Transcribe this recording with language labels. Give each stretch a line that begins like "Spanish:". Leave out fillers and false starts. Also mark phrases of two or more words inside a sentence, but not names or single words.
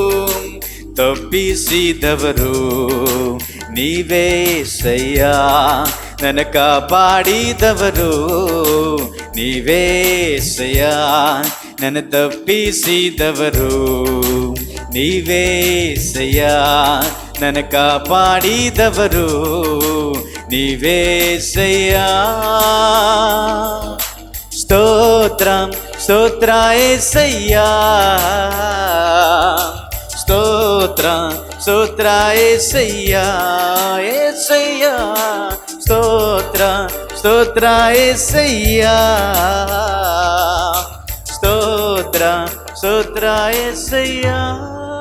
Kannada: ತಪ್ಪಿಸಿದವರು ನೀವೇ యేసయ్యಾ, ನನ್ನ ಕಾಪಾಡಿದವರು ನೀವೇ యేసయ్యಾ, ನನ್ನ ತಪ್ಪಿಸಿದವರು ನೀವೇ యేసయ్యಾ, ನನ್ನ ಕಾಪಾಡಿದವರು ನೀವೇ యేసయ్యಾ.
Telugu: స్తోత్ర స్తోత్ర యేసయ్యా, స్తోత్ర స్తోత్ర యేసయ్యా, యేసయ్యా, స్తోత్ర స్తోత్ర యేసయ్యా, స్తోత్ర స్తోత్ర యేసయ్యా.